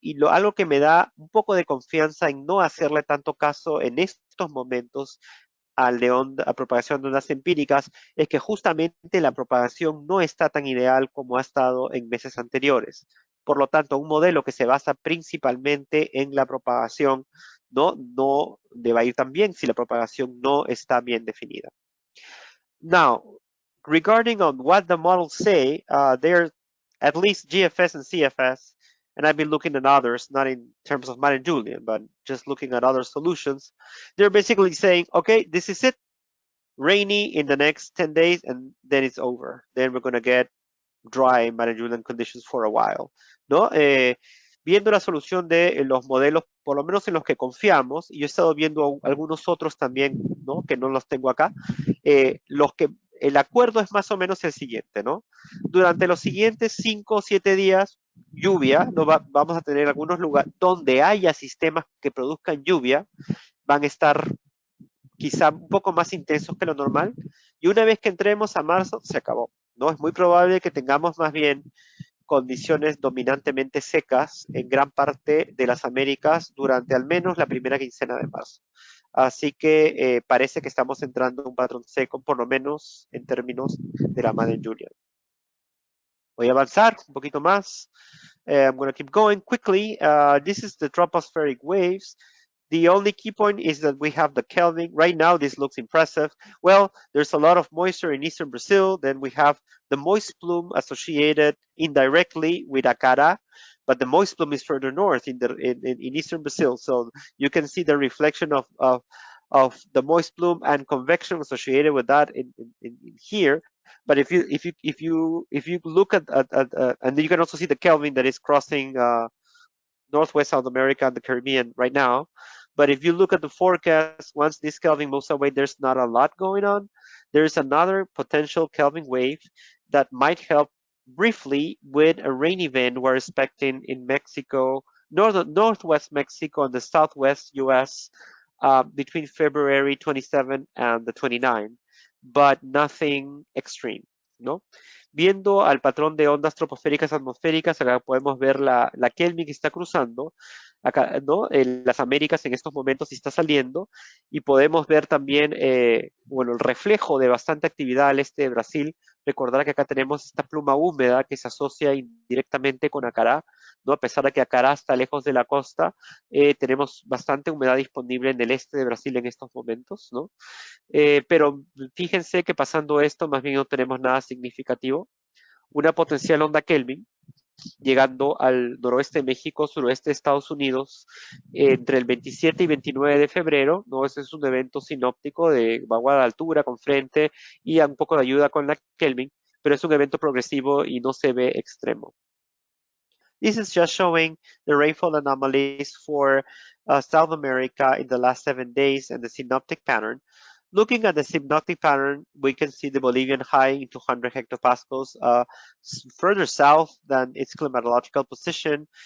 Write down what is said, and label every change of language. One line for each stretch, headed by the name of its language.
Spanish: Algo que me da un poco de confianza en no hacerle tanto caso en estos momentos a propagación de ondas empíricas es que justamente la propagación no está tan ideal como ha estado en meses anteriores. Por lo tanto, un modelo que se basa principalmente en la propagación no le va a ir tan bien si la propagación no está bien definida.
English: Now, regarding on what the models say, they're at least GFS and CFS, and I've been looking at others, not in terms of Madden-Julian, but just looking at other solutions. They're basically saying, okay, this is it, rainy in the next 10 days, and then it's over. Then we're going to get dry Madden-Julian conditions for a while. ¿No?
Spanish: viendo la solución de los modelos, por lo menos en los que confiamos, y yo he estado viendo algunos otros también, ¿no? Que no los tengo acá, el acuerdo es más o menos el siguiente, ¿no? Durante los siguientes 5 o 7 días, lluvia, ¿no? Vamos a tener algunos lugares donde haya sistemas que produzcan lluvia, van a estar quizá un poco más intensos que lo normal, y una vez que entremos a marzo, se acabó, ¿no? Es muy probable que tengamos más bien condiciones dominantemente secas en gran parte de las Américas durante al menos la primera quincena de marzo. Así que parece que estamos entrando en un patrón seco, por lo menos en términos de la Madre Julia. Voy a avanzar un poquito más.
English: I'm going to keep going quickly. This is the tropospheric waves. The only key point is that we have the Kelvin. Right now, this looks impressive. Well, there's a lot of moisture in eastern Brazil. Then we have the moist plume associated indirectly with Akará, but the moist plume is further north in eastern Brazil. So you can see the reflection of the moist plume and convection associated with that in here. But if you look at and you can also see the Kelvin that is crossing Northwest South America and the Caribbean right now. But if you look at the forecast, once this Kelvin moves away, there's not a lot going on. There's another potential Kelvin wave that might help briefly with a rain event we're expecting in Mexico, northwest Mexico and the southwest US between February 27 and the 29, but nothing extreme, ¿no?
Spanish: Viendo al patrón de ondas troposféricas atmosféricas, acá podemos ver la Kelvin que está cruzando, acá, ¿no? En las Américas en estos momentos está saliendo, y podemos ver también, bueno, el reflejo de bastante actividad al este de Brasil. Recordar que acá tenemos esta pluma húmeda que se asocia indirectamente con Akará, ¿no? A pesar de que Akará está lejos de la costa, tenemos bastante humedad disponible en el este de Brasil en estos momentos, ¿no? Pero fíjense que pasando esto, más bien no tenemos nada significativo. Una potencial onda Kelvin llegando al noroeste de México, suroeste de Estados Unidos, entre el 27 y 29 de febrero, ¿no? Ese es un evento sinóptico de vaguada de altura con frente y un poco de ayuda con la Kelvin, pero es un evento progresivo y no se ve extremo.
English: This is just showing the rainfall anomalies for South America in the last 7 days and the synoptic pattern. Looking at the synoptic pattern, we can see the Bolivian high in 200 hectopascals further south than its climatological position.